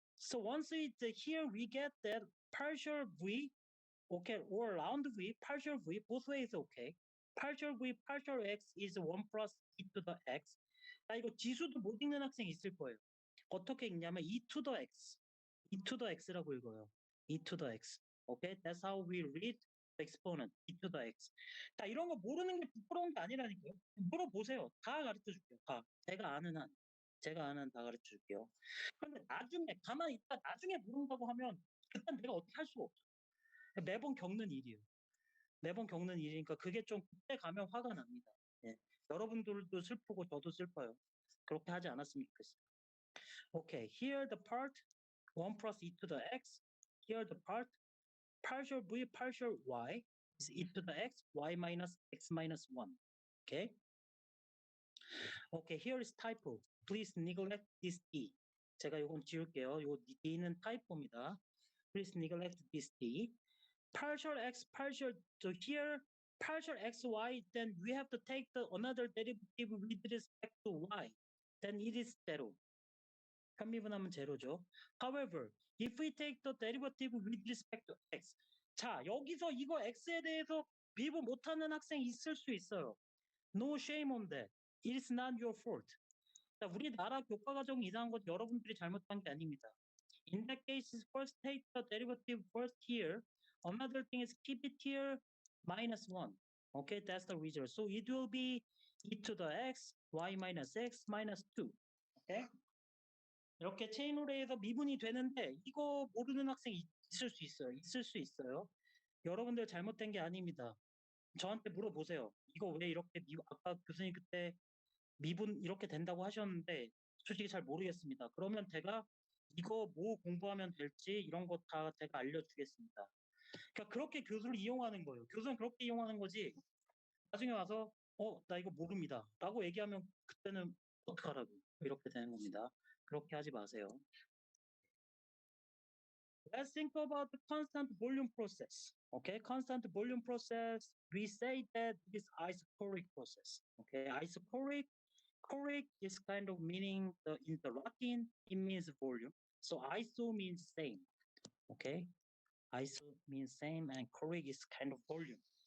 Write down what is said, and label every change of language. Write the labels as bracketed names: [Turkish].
[English] So once it's here, we get that partial V, okay, or round V, partial V, both ways okay. partial V, partial X is 1 plus e to the X. [Korean] 자, 이거 지수도 못 읽는 학생 있을 거예요. 어떻게 읽냐면 e to the X, e to the X라고 읽어요. e to the X. [English] Okay, that's how we read the exponent, e to the X. [Korean] 자, 이런 거 모르는 게 부끄러운 게 아니라니까요. 물어보세요. 다 가르쳐 줄게요. 다. 제가 아는 한. 제가 아는 한 다 가르쳐 줄게요. 그런데 나중에 가만히 있다 나중에 모른다고 하면 그땐 내가 어떻게 할 수가 없죠. 매번 겪는 일이에요. 매번 겪는 일이니까 그게 좀 그때 가면 화가 납니다. 예. 여러분들도 슬프고 저도 슬퍼요. 그렇게 하지 않았으면 좋겠어요. [English] Okay, here the part 1 plus e to the x. Here the part partial v partial y is e to the x, y minus x minus 1. Okay. Okay, here is typo. Please neglect this d. [Korean] 제가 이건 지울게요. 이 d는 타이포입니다. [English] Please neglect this d. Partial x, partial, so here, partial xy, then we have to take the another derivative with respect to y. Then it is zero. [Korean] 편미분하면 제로죠. [English] However, if we take the derivative with respect to x. [Korean] 자, 여기서 이거 x에 대해서 미분 못하는 학생 있을 수 있어요. [English] No shame on that. It is not your fault. [Korean] 자, 우리나라 교과과정 이상한 것 여러분들이 잘못한 게 아닙니다. [English] In that case, first take the derivative first here. Another thing is keep it here minus 1. Okay, that's the result. So it will be e to the x, y minus x minus 2. Okay? [Korean] 이렇게 체인홀에서 미분이 되는데 이거 모르는 학생이 있을 수 있어요. 있을 수 있어요. 여러분들 잘못된 게 아닙니다. 저한테 물어보세요. 이거 왜 이렇게 아까 교수님 그때 미분 이렇게 된다고 하셨는데 솔직히 잘 모르겠습니다. 그러면 제가 이거 뭐 공부하면 될지 이런 거 다 제가 알려주겠습니다. 그러니까 그렇게 교수를 이용하는 거예요. 교수는 그렇게 이용하는 거지. 나중에 와서 나 이거 모릅니다. 라고 얘기하면 그때는 어떡하라고 이렇게 되는 겁니다. 그렇게 하지 마세요. [English] Let's think about the constant volume process. Okay, constant volume process. We say that it is isochoric process. Okay, isochoric. Choric is kind of meaning in the Latin, it means volume. So iso means same. Okay, iso means same, and choric is kind of volume.